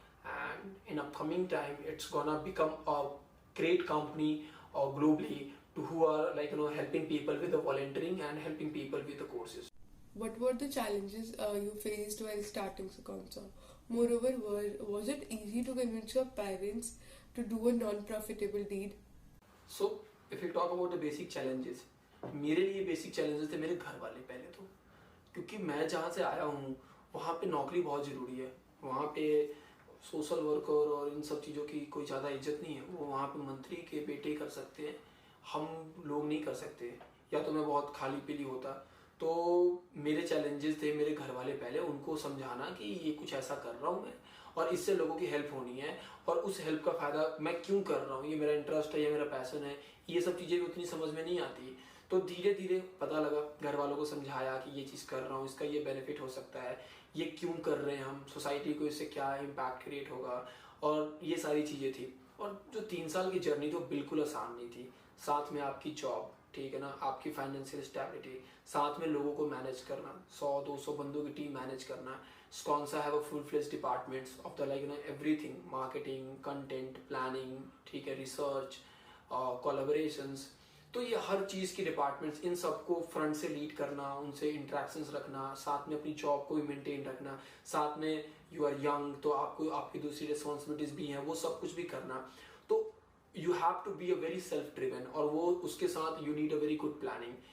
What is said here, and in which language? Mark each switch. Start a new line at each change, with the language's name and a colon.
English: And in upcoming time, it's gonna become a great company globally to who are helping people with the volunteering and helping people with the courses. What were the challenges you faced while starting Sakonsa? Moreover, was it easy to convince your parents to do a non-profitable deed? So, if we talk about the basic challenges,
Hindi: मेरे लिए basic challenges थे मेरे घर वाले पहले तो, क्योंकि मैं जहाँ से आया हूँ वहाँ पे नौकरी बहुत ज़रूरी है. वहाँ पे सोशल वर्कर और इन सब चीज़ों की कोई ज़्यादा इज्जत नहीं है. वो वहाँ पे मंत्री के बेटे कर सकते हैं, हम लोग नहीं कर सकते. या तो मैं बहुत खाली पीली होता. तो मेरे चैलेंजेस थे मेरे घर वाले पहले, उनको समझाना कि ये कुछ ऐसा कर रहा हूँ मैं और इससे लोगों की हेल्प होनी है, और उस हेल्प का फ़ायदा मैं क्यों कर रहा हूँ, ये मेरा इंटरेस्ट है, ये मेरा पैशन है. ये सब चीज़ें उतनी समझ में नहीं आती. तो धीरे धीरे पता लगा, घर वालों को समझाया कि ये चीज़ कर रहा हूँ, इसका ये बेनिफिट हो सकता है, ये क्यों कर रहे हैं हम, सोसाइटी को इससे क्या इम्पैक्ट क्रिएट होगा, और ये सारी चीज़ें थी. और जो 3 साल की जर्नी थी वो बिल्कुल आसान नहीं थी. साथ में आपकी जॉब, ठीक है ना, आपकी फाइनेंशियल स्टेबिलिटी, साथ में लोगों को मैनेज करना, 100-200 बंदों की टीम मैनेज करना.
English: Sakonsa have a full-fledged departments of the everything, marketing, content, planning,
Hindi: ठीक है,
English: research, collaborations.
Hindi: तो ये हर चीज़ की डिपार्टमेंट्स, इन सबको फ्रंट से लीड करना, उनसे इंटरेक्शंस रखना, साथ में अपनी जॉब को भी मेंटेन रखना, साथ में
English: you are young
Hindi: तो आपको आपकी दूसरी रिस्पॉन्सिबिलिटीज भी हैं, वो सब कुछ भी करना.
English: तो you have to be a very self driven,
Hindi: और वो उसके साथ
English: You need a very good planning.